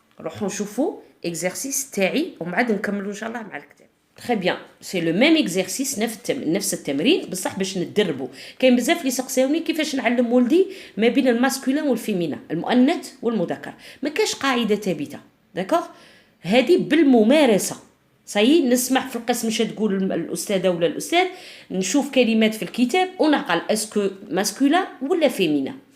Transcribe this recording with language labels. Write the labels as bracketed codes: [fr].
[ar] نروحو نشوفو exercice تاعي ومن بعد نكملو ان شاء الله مع الكتاب. [fr] Très bien, c'est le même exercice [ar] نفس التمرين بصح باش ندربوا. كاين بزاف اللي سقساوني كيفاش نعلم ولدي ما بين الماسكولين والفيمينا المؤنث والمذكر. ما كاش قاعده ثابته. داكوغ. هذه بالممارسه. صاي نسمع في القسم اش تقول الاستاذه ولا الاستاذ نشوف كلمات في الكتاب ونعقل اسكو ماسكولين ولا فيمينا.